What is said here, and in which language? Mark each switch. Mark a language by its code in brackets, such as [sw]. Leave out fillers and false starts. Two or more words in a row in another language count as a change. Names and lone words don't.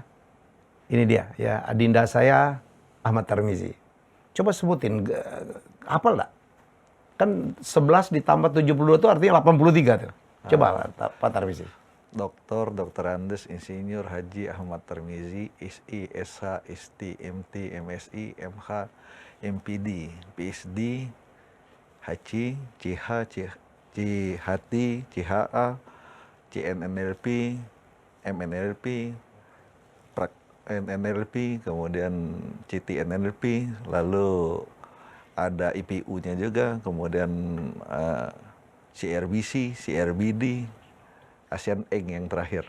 [id] Ini dia ya, adinda saya Ahmad Tarmizi. Coba sebutin hafal enggak? Kan 11 ditambah 72 itu artinya 83 tuh. Coba Pak Tarmizi. Dr. Andes Insinyur Haji Ahmad Tarmizi, SI, SH, ST, MT, MSI, MH, MPD, PhD, HC, CH, CHT, CHA, CNNLP, MNLP, NLP, kemudian CTNLP, lalu ada IPU-nya juga, kemudian CRBC, CRBD, Asian Eng yang terakhir.